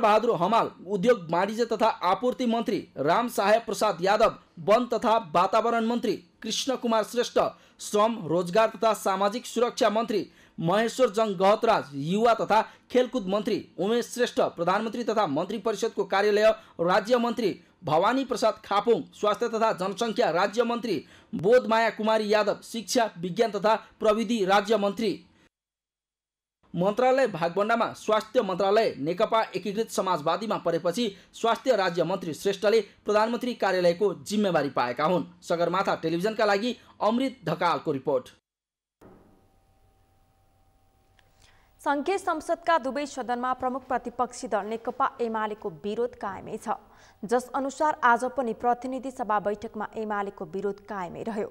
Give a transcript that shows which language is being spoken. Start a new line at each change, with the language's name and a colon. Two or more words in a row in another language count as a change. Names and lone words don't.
Nepali: बहादुर हमाल उद्योग वाणिज्य तथा आपूर्ति मन्त्री, राम साहेब प्रसाद यादव वन तथा वातावरण मन्त्री, कृष्ण कुमार श्रेष्ठ श्रम रोजगार तथा सामाजिक सुरक्षा मन्त्री, महेश्वर जङ गहतराज युवा तथा खेलकुद मन्त्री, उमेश श्रेष्ठ प्रधानमन्त्री तथा मन्त्री परिषदको कार्यालय राज्य मन्त्री, भवानी प्रसाद खापुङ स्वास्थ्य तथा जनसङ्ख्या राज्य मन्त्री, बोधमाया कुमारी यादव शिक्षा विज्ञान तथा प्रविधि राज्य मन्त्री। मन्त्रालय भागबण्डामा स्वास्थ्य मन्त्रालय नेकपा एकीकृत समाजवादीमा परेपछि स्वास्थ्य राज्य मन्त्री श्रेष्ठले प्रधानमन्त्री कार्यालयको जिम्मेवारी पाएका हुन्। सगरमाथा टेलिभिजनका लागि अमृत ढकालको रिपोर्ट। संघीय संसदका 2 सदनमा प्रमुख प्रतिपक्षी दल नेकपा एमालेको विरोध कायमै छ, जस अनुसार आज पनि प्रतिनिधि सभा बैठकमा एमालेको विरोध कायमै रह्यो।